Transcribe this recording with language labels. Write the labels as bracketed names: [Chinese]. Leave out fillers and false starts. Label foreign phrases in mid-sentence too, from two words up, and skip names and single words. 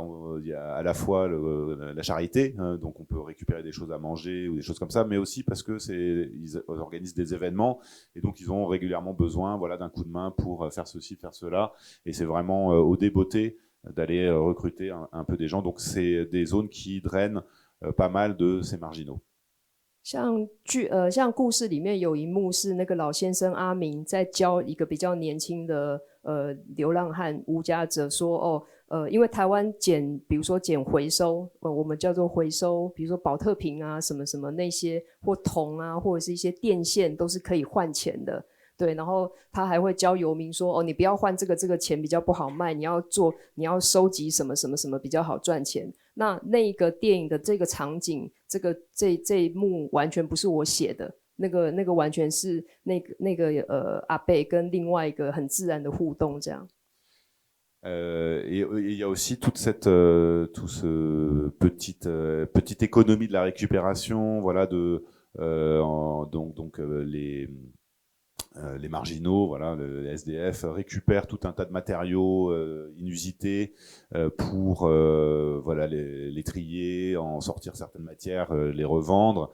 [French] Il y a à la fois la charité, donc on peut récupérer des choses à manger ou des choses comme ça, mais aussi parce que ils organisent des événements et donc ils ont régulièrement besoin, voilà, d'un coup de main pour faire ceci, faire cela, et c'est vraiment au débeauté d'aller recruter un peu des gens. Donc c'est des zones qui drainent pas mal de ces marginaux. [Chinese] 像故事里面有一幕是那个老先生阿明在教一个比较年轻的流浪汉无家者说因为台湾比如说捡回收我们叫做回收，比如说保特瓶啊什么什么那些，或铜啊或者是一些电线都是可以换钱的。对，然后他还会教游民说你不要换这个钱比较不好卖，你要收集什么什么什么比较好赚钱。那个电影的这个场景，这一幕完全不是我写的，那个完全是那个阿伯跟另外一个很自然的互动这样。 [French] Et il y a aussi tout ce petite économie de la récupération, voilà, donc les marginaux, voilà, les SDF récupèrent tout un tas de matériaux inusités pour voilà, les trier, en sortir certaines matières, les revendre.